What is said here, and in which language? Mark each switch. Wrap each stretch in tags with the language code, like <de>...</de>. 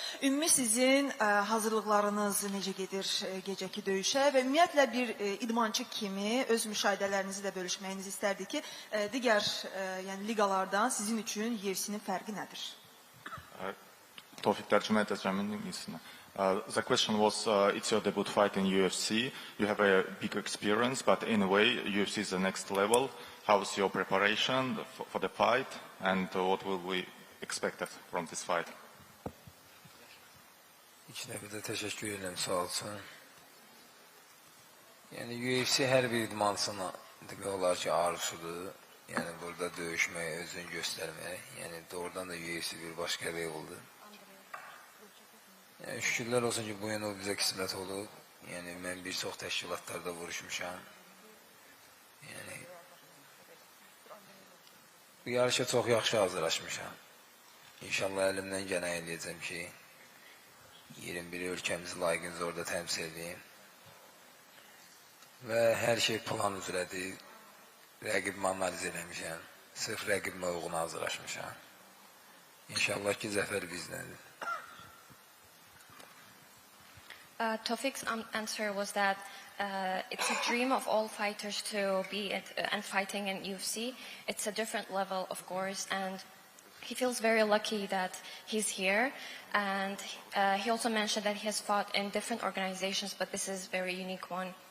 <az>Ümumi sizin hazırlıqlarınız necə gedir gecəki döyüşə və ümumiyyətlə bir idmançı kimi öz müşahidələrinizi də bölüşməyinizi istərdik ki, digər liqalardan sizin üçün UFC-nin fərqi nədir? Tofiq tərcümə edəcəm ingilisinə.</az> <en>The question was, it's your debut fight in UFC. You have a big experience, but in a way, UFC is the next level. How's your preparation for the fight, and what will we expect from this fight?</en> <az>İlk növbədə təşəkkür edirəm, sağ olsun. Yəni UFC hər bir idmançının demək olar ki, arzusudur. Yəni burada döyüşmək, özünü göstərmək. Yəni doğrudan da UFC bir başqa leveldir. Yəni, şükürlər olsun ki, bu yana o bizə qismət olub. Yəni, mən bir çox təşkilatlarda vuruşmuşam. Yəni, bu yarışa çox yaxşı hazırlaşmışam. İnşallah əlimdən gələn eləyəcəm ki, 21 ölkəmizi layiqincə orada təmsil edeyim. Və hər şey plan üzrədir. Rəqibimi analiz eləmişəm. Sırf rəqibimə uyğun hazırlaşmışam. İnşallah ki, zəfər bizdəndir.</az> <en>Tofik's answer was that it's a dream of all fighters to be and fighting in UFC. It's a different level, of course, and he feels very lucky that he's here. And he also mentioned that he has fought in different organizations, but this is a very unique one.</en>